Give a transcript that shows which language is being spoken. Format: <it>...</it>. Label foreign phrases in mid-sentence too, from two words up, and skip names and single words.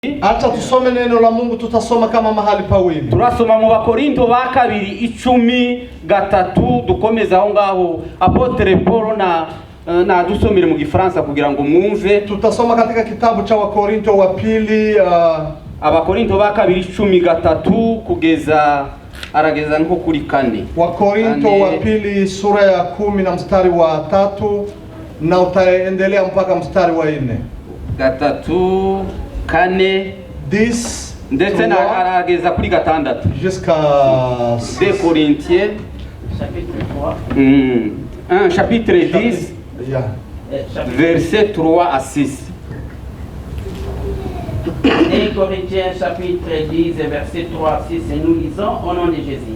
<sw>Acha tusome neno la Mungu, tutasoma kama mahali pawili.</sw> <rw>Turasoma mu Bakorinto ba kabiri 10:3 dukomeza aho ngaho Apotre Paul na dusomere mu Gifaransa kugira ngo mwumve.</rw> <sw>Tutasoma katika kitabu cha Wakorinto wa pili</sw> <rw>Abakorinto ba kabiri 10:3 kugeza arageza nko kuri 4.</rw> <sw>Wakorinto wa pili sura ya 10 na mstari wa 3 na utaendelea mpaka mstari wa 4. 3 4 10</sw> <rw>ndetse na arageza kuri 6</rw> <fr>jusqu'à 2 Corinthiens chapitre 10 verset 3 à 6. 1 Corinthiens chapitre 10 verset 3 à 6 et nous lisons au nom de Jésus.</fr>